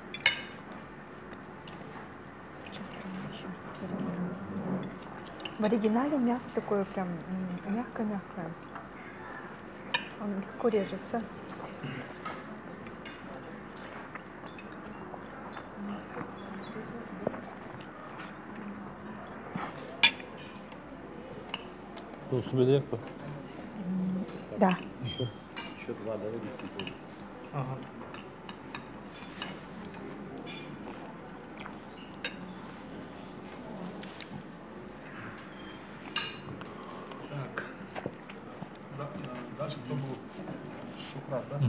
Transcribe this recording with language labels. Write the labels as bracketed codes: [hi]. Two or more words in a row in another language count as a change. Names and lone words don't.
[ru] Сейчас сравним еще с оригиналом. В оригинале мясо такое прям мягкое-мягкое. Он легко режется. Bu su bile yak mı? Да. Еще два, да, выйдет. Ага. Так. Дальше кто был? Шухрат, да?